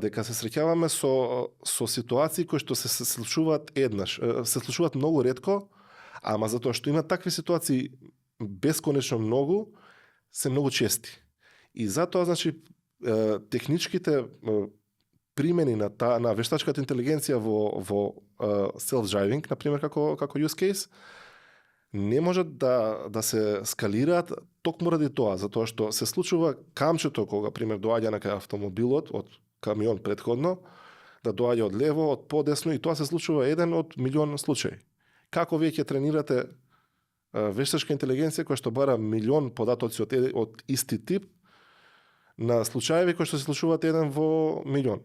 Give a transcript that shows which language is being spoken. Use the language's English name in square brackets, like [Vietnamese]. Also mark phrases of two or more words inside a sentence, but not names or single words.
[Macedonian] Дека се среќаваме со ситуации кои што се случуваат еднаш, се случуваат многу ретко, ама затоа што има такви ситуации бесконечно многу, се многу чести. И затоа, значи, техничките примени на вештачката интелигенција во self-driving, например, како [English] use case, [Macedonian] не можат да се скалираат токму ради тоа, затоа што се случува камчето кога, пример, доаѓа на кај автомобилот од камион претходно, да доаѓа од лево, од подесно, и тоа се случува еден од милион случаи. Како вие ќе тренирате вештачка интелигенција која што бара милион податоци од исти тип на случаеви кои што се случуваат еден во милион?